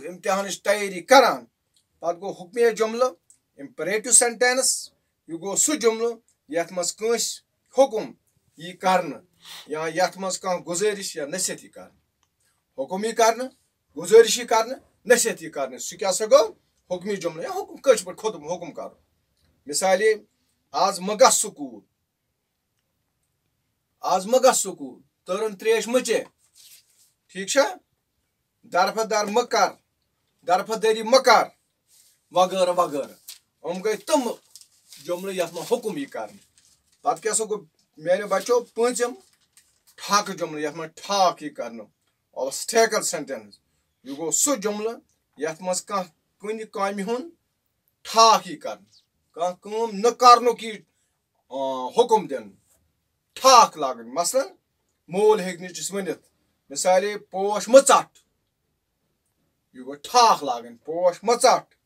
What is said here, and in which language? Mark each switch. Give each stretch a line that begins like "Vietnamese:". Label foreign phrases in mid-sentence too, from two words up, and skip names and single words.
Kashmiri: امتحانٕچ تیٲری کران پتہٕ گوٚو حُکمیہ جملہٕ
English: imperative sentence
Kashmiri: یہِ گوٚو سُہ جملہٕ یتھ منٛز کٲنٛسہِ حُکُم یی کرنہٕ یا یتھ منٛز کانٛہہ گُزٲرِش یا نصیحت یی کرنہٕ حُکُم یی کرنہٕ گُزٲرِش یی کرنہٕ نصیحت یہ کرنے سہ کیا سا گو حکمی جملہ یا حکم کٲشِر پٲٹھۍ کھوٚتُم حکم کرُن مثالے آز مہ گژھ سکوٗل آز مہ گژھ سکوٗل تٔرٕن تریش مہ چے ٹھیک چھا درفدر مہ کر درفدری مہ کر وغیرہ وغیرہ یِم گٔے تِم جملہٕ یتھ منٛز حکم یی کرنہٕ پتہٕ کیٛاہ سا گوٚو میانیو بچو پوٗنٛژِم ٹھاکہٕ جملہٕ یتھ منٛز ٹھاکھ یی کرنہٕ
English: obstacle sentence
Kashmiri: یہِ گوٚو سُہ جملہٕ یتھ منٛز کانٛہہ کُنہِ کامہِ ہُنٛد ٹھاکھ یی کرنہٕ کانٛہہ کٲم نہٕ کرنُک یی حکم دِنہٕ ٹھاکھ لاگٕنۍ مثلاً مول ہیٚکہِ نہٕ أمِس ؤنِتھ مثالے پوش مہ ژٹ یہِ گوٚو ٹھاکھ لاگٕنۍ پوش مہ ژٹ